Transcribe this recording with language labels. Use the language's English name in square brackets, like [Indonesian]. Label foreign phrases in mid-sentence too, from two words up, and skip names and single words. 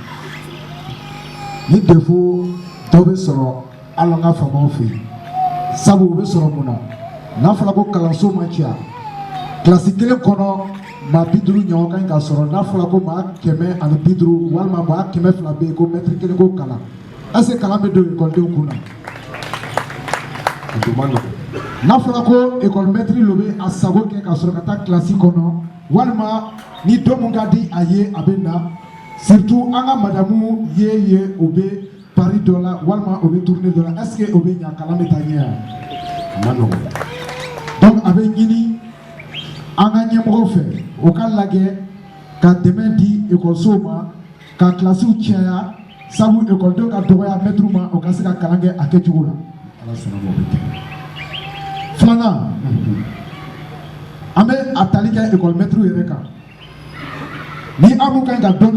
[Bambara] ni defo dɔ bɛ sɔrɔ hali an ka faamaw fɛ yen sabu u bɛ sɔrɔ mun na n'a fɔra ko kalanso ma ca kilasi kelen kɔnɔ maa 50 ɲɔgɔn ka ɲi ka sɔrɔ n'a fɔra ko maa 150 walima maa 200 bɛ yen ko mɛtiri kelen ko kalan [French] est-ce que [Bambara] kalan bɛ don ekɔlidenw kun na n'a fɔra ko ekɔli mɛtiri lo bɛ a sago kɛ ka sɔrɔ ka taa kilasi kɔnɔ walima ni don min ka di a ye a bɛ na surtout an ka madamu ye o bɛ pari dɔ la walima o bɛ tourner dɔ la [French] est-ce que [Bambara] o bɛ ɲa kalan bɛ taa ɲɛ yan a ma nɔgɔn donc a bɛ ɲini an ka ɲɛmɔgɔw fɛ o ka lajɛ ka dɛmɛ di ekɔlisow ma ka kilasiw caya sabu ekɔlidenw ka dɔgɔya mɛtiriw ma o ka se ka kalan kɛ a kɛcogo la ala sɔnna ma o bɛ kɛ filanan an bɛ a tali kɛ ekɔli mɛtiriw yɛrɛ kan ni amu kan ka dɔnni